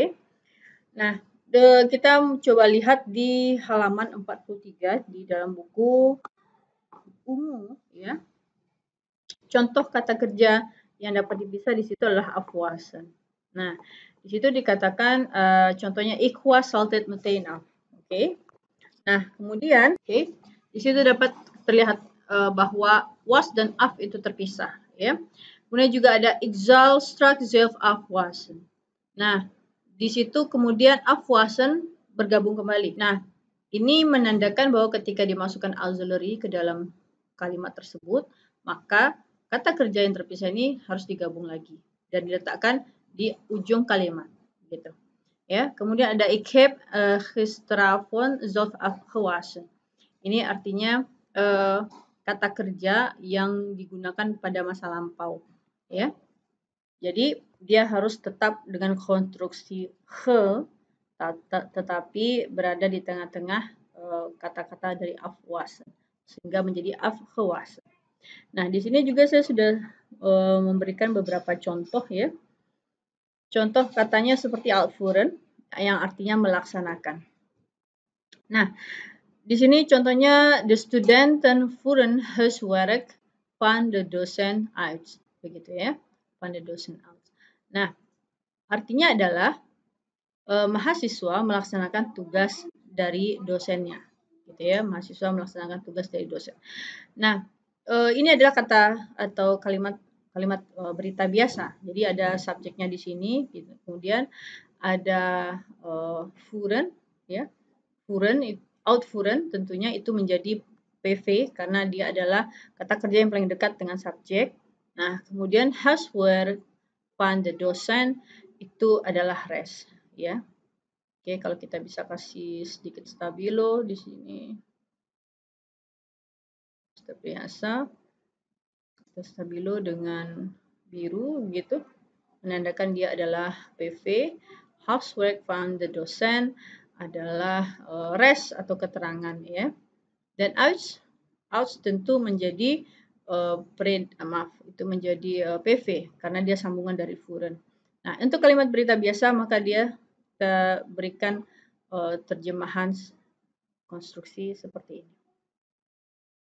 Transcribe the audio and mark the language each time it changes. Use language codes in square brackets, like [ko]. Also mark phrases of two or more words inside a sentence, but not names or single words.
[id] Nah, kita coba lihat di halaman 43 di dalam buku umum ya. Contoh kata kerja yang dapat dipisah di situ adalah afwasen. Nah, di situ dikatakan contohnya [nl] ik was salted meteen af. [id] Oke. Nah, kemudian di situ dapat terlihat bahwa was dan af itu terpisah ya. Kemudian juga ada [nl] ik zal straks zelf afwasen. [id] Nah, di situ kemudian afwasen bergabung kembali. Nah, ini menandakan bahwa ketika dimasukkan auxiliary ke dalam kalimat tersebut, maka kata kerja yang terpisah ini harus digabung lagi dan diletakkan di ujung kalimat gitu. Ya, kemudian ada [nl] ik heb gisteravond zelf afgewassen. [id] Ini artinya kata kerja yang digunakan pada masa lampau, ya. Jadi dia harus tetap dengan konstruksi ge, tetapi berada di tengah-tengah kata-kata dari afwassen sehingga menjadi afgewassen. Nah, di sini juga saya sudah memberikan beberapa contoh ya. Contoh katanya seperti uitvoeren yang artinya melaksanakan. Nah, di sini contohnya [nl] de studenten voeren huiswerk van de docent uit, [id] begitu ya, [nl] van de docent uit. [id] Nah, artinya adalah mahasiswa melaksanakan tugas dari dosennya, gitu ya, mahasiswa melaksanakan tugas dari dosen. Nah, ini adalah kata atau kalimat berita biasa. Jadi ada subjeknya di sini, gitu. Kemudian ada voeren, ya, voeren, uitvoeren tentunya itu menjadi PV karena dia adalah kata kerja yang paling dekat dengan subjek. Nah, kemudian [nl] huiswerk van de docent [id] itu adalah res, ya. Oke, kalau kita bisa kasih sedikit stabilo di sini. Seperti biasa. Stabilo dengan biru gitu, menandakan dia adalah PV. [nl] Huiswerk van de docent [id] adalah res atau keterangan ya. Dan uit tentu menjadi itu menjadi PV karena dia sambungan dari voeren. Nah, untuk kalimat berita biasa maka dia kita berikan terjemahan konstruksi seperti ini.